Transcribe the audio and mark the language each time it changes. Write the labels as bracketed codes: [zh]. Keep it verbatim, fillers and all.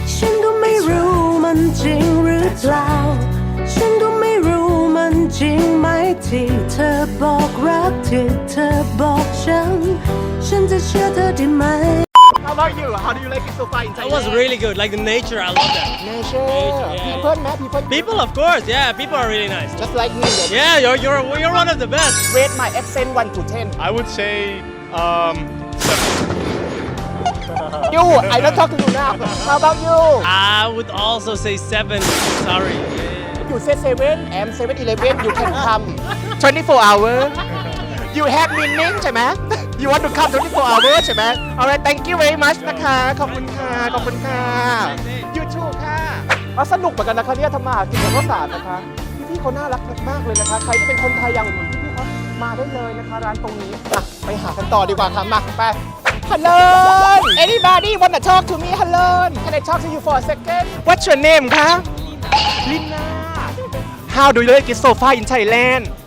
[th] ฉันก็ไม่รู้มันจริงหรือเปล่า ฉันก็ไม่รู้มันจริงไหมที่เธอบอกรักที่เธอบอกฉัน ฉันจะเชื่อเธอได้ไหม [en] How about you How do you like it so far in Thailand That was really good. Like the nature, I love that. Nature People man people People, of course, yeah. People are really nice. Just like me yeah. Yeah, you're you're you're one of the best. Rate my accent one to ten I would say um You I don't talk to you now How about you I would also say seven. Sorry. You say seven I'm seven eleven you can come twenty-four hour You have meaning ใช่ไหม You want to come twenty-four hour ใช่ไหม Alright thank you very much [th] นะคะขอบคุณค่ะขอบคุณค่ะ [en] You too ค่ะ [th] อ๋อสนุกเหมือนกันนะคะเนี่ยทำมาหากินกับข้าวสารนะคะพี่ๆเขาน่ารักมากเลยนะคะใครที่เป็นคนไทยอย่างผมพี่เขามาได้เลยนะคะร้านตรงนี้อ่ะไปหากันต่อดีกว่าค่ะมาไป [en] Hello Anybody want to talk to me Hello Can I talk to you for a second What's your name [th] คะ Lina [en] How do you like it so far in Thailand